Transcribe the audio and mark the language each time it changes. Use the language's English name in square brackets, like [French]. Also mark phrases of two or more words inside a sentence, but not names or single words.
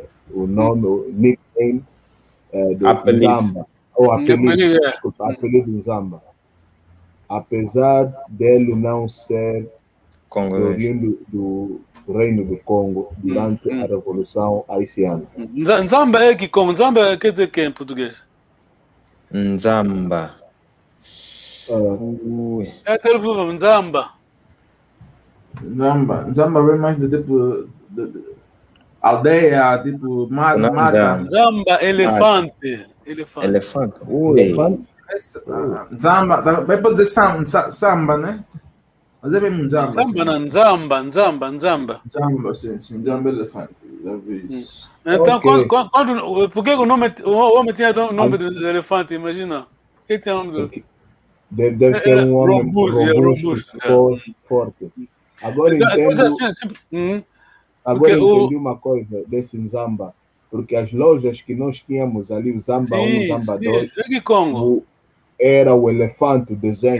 [Portuguese] O nome, o nickname do Nzamba, ou apelido Nzamba. Apesar dele não ser oriundo do Reino do Congo durante a Revolução Haitiana. Nzamba é que como? Nzamba quer dizer que em português? Nzamba. É telefone, Nzamba. Nzamba vem mais do tipo aldeia, tipo mata. Nzamba, elefante. Nzamba, vai poder dizer samba, né? Mas é mesmo Nzamba. Nzamba. Nzamba, sim, Nzamba elefante. Então, por que o homem tinha o nome do elefante? Imagina. Por que tinha o nome do... Deve ser um homem robusto, forte. Agora entendo uma coisa desse Nzamba, porque as lojas que nós tínhamos ali, o Zamba 1, Zamba 2, era o elefante, o desenho.